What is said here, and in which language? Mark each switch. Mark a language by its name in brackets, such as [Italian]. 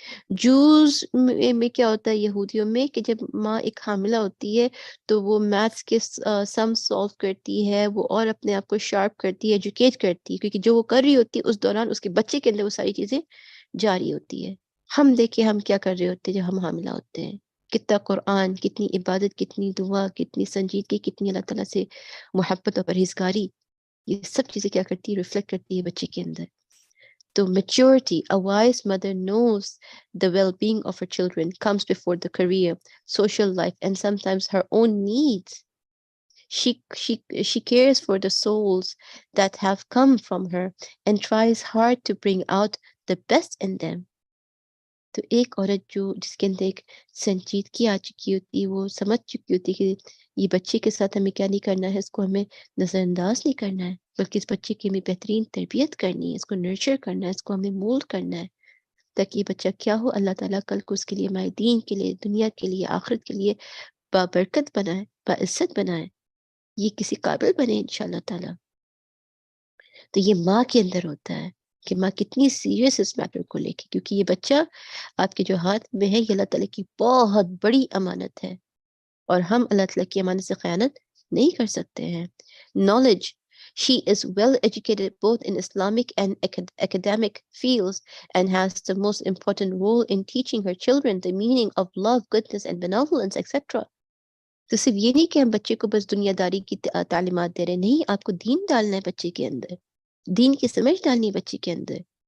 [Urdu] جوز میں کیا ہوتا ہے یہودیوں میں، کہ جب ماں ایک حاملہ ہوتی ہے تو وہ میتھس کے سم سالو کرتی ہے، وہ اور اپنے آپ کو شارپ کرتی ہے، ایجوکیٹ کرتی ہے، کیونکہ جو وہ کر رہی ہوتی ہے اس دوران اس کے بچے کے اندر وہ ساری چیزیں جاری ہوتی ہے. ہم دیکھیں ہم کیا کر رہے ہوتے ہیں جب ہم حاملہ ہوتے ہیں. کتنا قرآن، کتنی عبادت، کتنی دعا، کتنی سنجیدگی، کتنی اللہ تعالیٰ سے محبت اور پرہیزگاری، یہ سب چیزیں کیا کرتی ہے؟ ریفلیکٹ کرتی ہے بچے کے اندر. [English] تو maturity, a wise mother knows the well-being of her children comes before the career, social life, and sometimes her own needs. She cares for the souls that have come from her and tries hard to bring out the best in them. [Urdu] تو ایک عورت جس کے اندر ایک سنجیدگی آ چکی ہوتی ہے، وہ سمجھ چکی ہوتی ہے کہ یہ بچے کے ساتھ ہمیں کیا نہیں کرنا ہے، اس کو ہمیں نظر انداز نہیں کرنا ہے، بلکہ اس بچے کی ہمیں بہترین تربیت کرنی ہے، اس کو نرچر کرنا ہے، اس کو ہمیں مولڈ کرنا ہے، تاکہ یہ بچہ کیا ہو، اللہ تعالیٰ کل کو اس کے لیے، ہمارے دین کے لیے، دنیا کے لیے، آخرت کے لیے بابرکت بنائے، باعزت بنائے، یہ کسی قابل بنے انشاءاللہ تعالیٰ. تو یہ ماں کے اندر ہوتا ہے کہ ماں کتنی سیریس اس میٹر کو لے کے، کیونکہ یہ بچہ آپ کے جو ہاتھ میں ہے یہ اللہ تعالیٰ کی بہت بڑی امانت ہے، اور ہم اللہ تعالیٰ کی امانت سے خیانت نہیں کر سکتے ہیں. [English] Knowledge. She is well educated both in Islamic and academic fields and has the most important role in teaching her children the meaning of love, goodness and benevolence, etc. [Urdu] تو صرف یہ نہیں کہ ہم بچے کو بس دنیا داری کی تعلیمات دے رہے، نہیں، آپ کو دین ڈالنا ہے بچے کے اندر، دین کی سمجھ ڈالنی ہے بچے کے اندر.